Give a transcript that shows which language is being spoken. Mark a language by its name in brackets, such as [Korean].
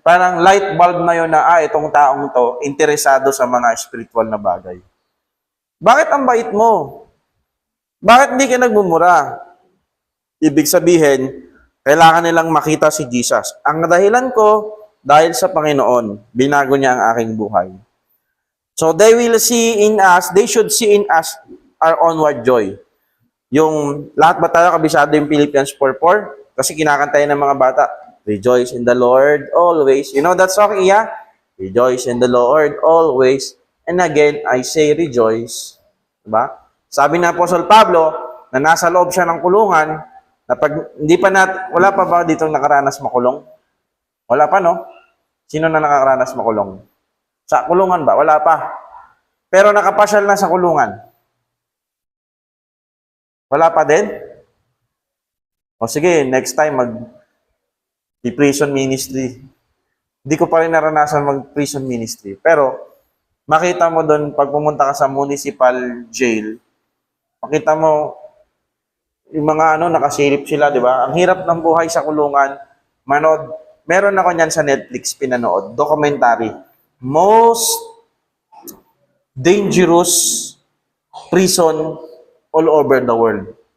[Filipino] Parang light bulb na yon na, itong taong to, interesado sa mga spiritual na bagay. Bakit ang bait mo? Bakit hindi ka nagmumura? Ibig sabihin, kailangan nilang makita si Jesus. Ang dahilan ko, dahil sa Panginoon, binago niya ang aking buhay. [English] So they should see in us our onward joy. [Filipino] Yung, lahat ba tayo kabisado yung Philippians 4:4? Kasi kinakantayan ng mga bata, [English] rejoice in the Lord always. You know that song, Iya? Rejoice in the Lord always. And again, I say rejoice. [Filipino] Diba? Sabi na Apostle Pablo, na nasa loob siya ng kulungan, na pag, wala pa ba ditong nakaranas makulong? Wala pa, no? Sino na nakaranas makulong? Sa kulungan ba? Wala pa. Pero nakapasyal na sa kulungan. Wala pa din? O sige, [English] next time prison ministry. [Filipino] Hindi ko pa rin naranasan mag-prison ministry. Pero, makita mo doon, pag pumunta ka sa municipal jail, makita mo, yung mga nakasilip sila, di ba? Ang hirap ng buhay sa kulungan. Meron ako niyan sa Netflix pinanood, documentary. [English] Most dangerous prison all over the world.